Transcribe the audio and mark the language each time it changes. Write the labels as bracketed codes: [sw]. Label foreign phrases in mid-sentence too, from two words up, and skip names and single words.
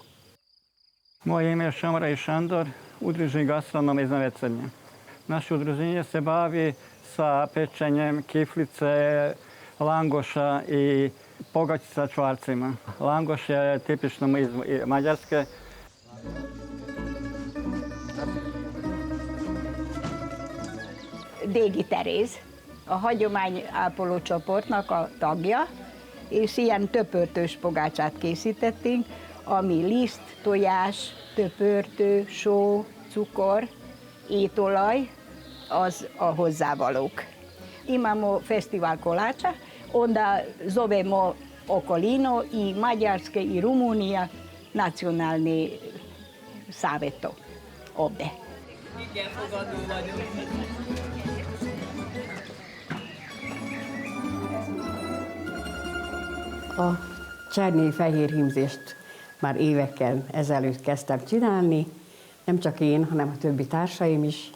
[sr] Moje ime je Šamra i Šandor, udruženi gastronom iz Nove Crnje. Naše udruženje se bavi sa pečenjem kiflice, langoša i pogači sa čvarcima. Langoš je tipično iz Mađarske. [hu] Dégi Teréz, a hagyományápoló csoportnak a tagja, és ilyen töpörtős pogácsát készítettünk, ami liszt, tojás, töpörtő, só, cukor, étolaj, az a hozzávalók. [sr] Imamo festival kolača, onda zovemo okolino i Mađarske i Rumunija nacionalni savjeto ovde. [hu] A csernyei fehérhímzést már évekkel ezelőtt kezdtem csinálni, nem csak én, hanem a többi társaim is.